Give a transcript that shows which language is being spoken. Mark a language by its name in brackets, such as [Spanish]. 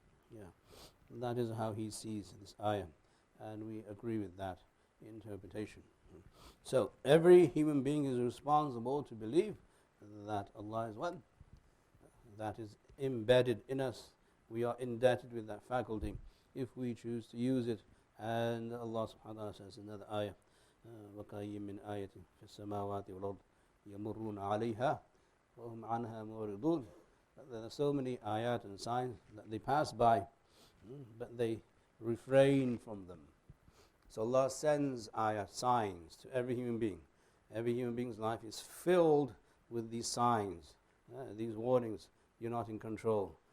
[English] Yeah, that is how he sees this ayah, and we agree with that interpretation. So every human being is responsible to believe that Allah is one. That is embedded in us. We are indebted with that faculty if we choose to use it. And Allah subhanahu wa ta'ala says in another ayah, [Arabic] وَكَأَيٍّ مِّنْ آيَةٍ فِي السَّمَاوَاتِ وَالْأَرْضِ يَمُرُّونَ عَلَيْهَا وَهُمْ عَنْهَا مُعْرِضُونَ. [English] There are so many ayat and signs that they pass by, but they refrain from them. So Allah sends ayat, signs, to every human being. Every human being's life is filled with these signs, these warnings. You're not in control.